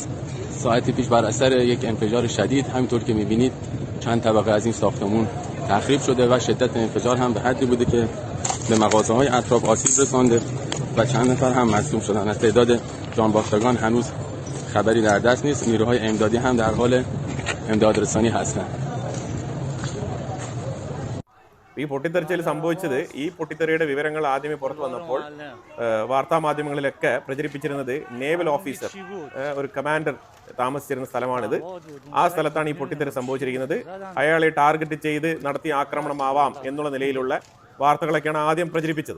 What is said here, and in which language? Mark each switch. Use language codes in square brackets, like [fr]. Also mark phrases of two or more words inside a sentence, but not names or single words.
[fa] ساعتی پیش بر اثر یک انفجار شدید همینطور که می‌بینید چند طبقه از این ساختمان تخریب شده و شدت انفجار هم به حدی بوده که به مغازه‌های اطراف آسیب رسانده و چند نفر هم مصدوم شدن. از تعداد جانباختگان هنوز خبری در دست نیست. نیروهای امدادی هم در حال امدادرسانی هستند. [ml] ഈ പൊട്ടിത്തെറിച്ചിൽ സംഭവിച്ചത് ഈ പൊട്ടിത്തെറിയുടെ വിവരങ്ങൾ ആദ്യമേ പുറത്തു വന്നപ്പോൾ വാർത്താ മാധ്യമങ്ങളിലൊക്കെ പ്രചരിപ്പിച്ചിരുന്നത് [en] naval officer, [ml] ഒരു കമാൻഡർ താമസിച്ചിരുന്ന സ്ഥലമാണിത്. ആ സ്ഥലത്താണ് ഈ പൊട്ടിത്തെറി സംഭവിച്ചിരിക്കുന്നത്. അയാളെ ടാർഗറ്റ് ചെയ്ത് നടത്തിയ ആക്രമണമാവാം എന്നുള്ള നിലയിലുള്ള വാർത്തകളൊക്കെയാണ് ആദ്യം പ്രചരിപ്പിച്ചത്.